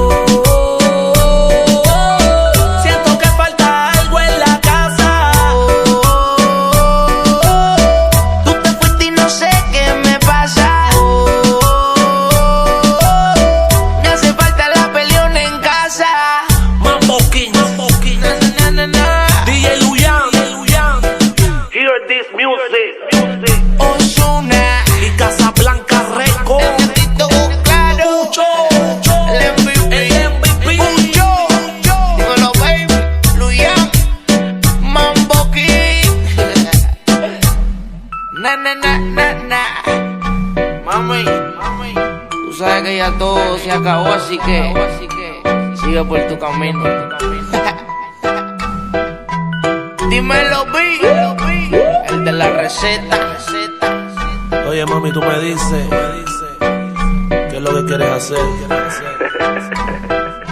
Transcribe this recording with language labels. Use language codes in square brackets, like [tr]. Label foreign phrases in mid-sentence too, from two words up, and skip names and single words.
[es] Siento que falta algo en la casa. Tú te fuiste y no sé qué me pasa. Me hace falta la peleona en casa. Mambo King, Na, na, na. DJ Luyan. [en] Hear this music. [es] Ozuna. Y Casablanca Record. Necesito claro. El MVP. Pucho. Dímelo, baby. Luyan. Mambo King. Na, na, na, na, na. Mami, tú sabes que ya todo se acabó, así que sigue por tu camino. Dímelo, B. El de la receta. Oye, mami, tú me dices qué es lo que quieres hacer.